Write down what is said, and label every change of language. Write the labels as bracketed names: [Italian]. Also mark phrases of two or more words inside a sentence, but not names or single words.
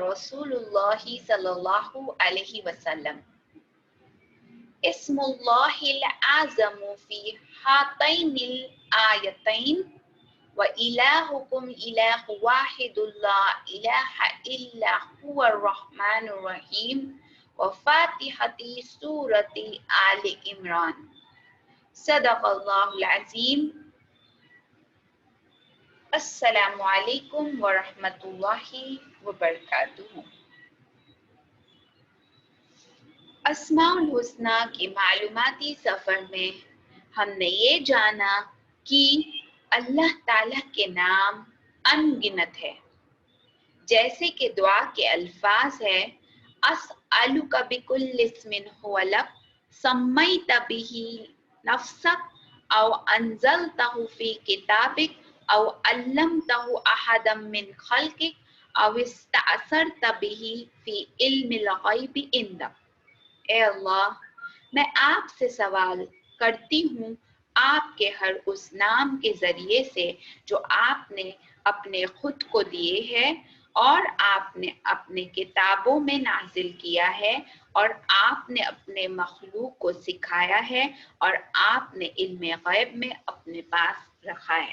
[Arabic] رسول الله صلى الله عليه وسلم اسم الله الأعظم في هاتين الآيتين وإلهكم إله واحد لا إله إلا هو الرحمن الرحيم وفاتحة سورة آل عمران صدق اللہ العظیم. السلام علیکم ورحمۃ اللہ وبرکاتہ. [Urdu] اسماء الحسنی کے معلوماتی سفر میں ہم نے یہ جانا کہ اللہ تعالیٰ کے نام ان گنت ہے. جیسے کہ دعا کے الفاظ ہے [Arabic] اسألک بکل اسم هو لک سمیت به نفسک او انزلتہ فی کتابک او علمتہ احدا من خلقک او استأثرت به فی علم الغیب عندک. [Urdu] اے اللہ میں آپ سے سوال کرتی ہوں آپ کے ہر اس نام کے ذریعے سے جو آپ نے اپنے خود کو دیے ہیں اور آپ نے اپنے کتابوں میں نازل کیا ہے اور آپ نے اپنے مخلوق کو سکھایا ہے اور آپ نے علم غیب میں اپنے پاس رکھا ہے۔